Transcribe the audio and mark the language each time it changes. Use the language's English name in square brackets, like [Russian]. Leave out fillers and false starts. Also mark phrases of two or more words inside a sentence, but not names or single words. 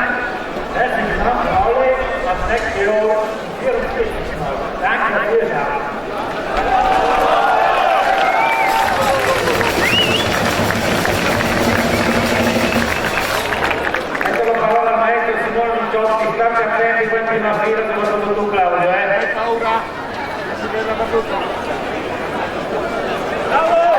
[German] Herzlichen Dank an alle. Als nächstes Jahr 44 Mal. Danke dafür. [Italian] Ecco la parola al maestro Simone Micciotti. State attenti in prima fila come hai fatto tu, Claudio. Paura. Si vede la battuta. Bravo!